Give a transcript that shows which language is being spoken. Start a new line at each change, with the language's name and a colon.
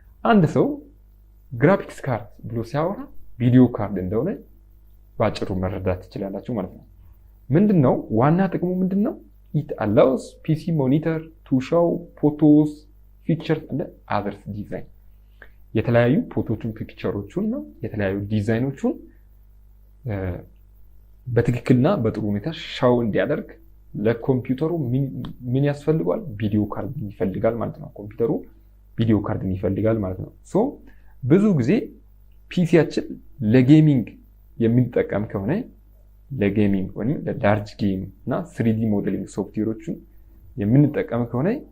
Amharic: አንድ ሰው ግራፊክስ ካርድ ብሎ ሲያወራ ቪዲዮ ካርድ እንደሆነ ባጭሩ መረዳት ትችላላችሁ ማለት ነው። ምንድነው ዋና ጥቅሙ ምንድነው?
English: it allows PC monitor to show photos, pictures and other design.
Amharic: የተለያዩ ፎቶዎችን ፒክቸሮችን ነው የተለያዩ ዲዛይኖችን በትክክልና በጥሩ ሁኔታ ሻው እንዲያደርግ ለኮምፒውተሩ ምን ያስፈልጋል? ቪዲዮ ካርድ ይፈልጋል ማለት ነው። ኮምፒውተሩ ቪዲዮ ካርድ ይፈልጋል ማለት ነው። ሶ ብዙ ጊዜ ፒሲያችን ለጌሚንግ የምንጠቀም ከሆነ ለጌሚንግ ወይም ለዳርጅ ጌም እና 3D ሞዴሊንግ ሶፍትዌሮችን የምንጠቀም ከሆነ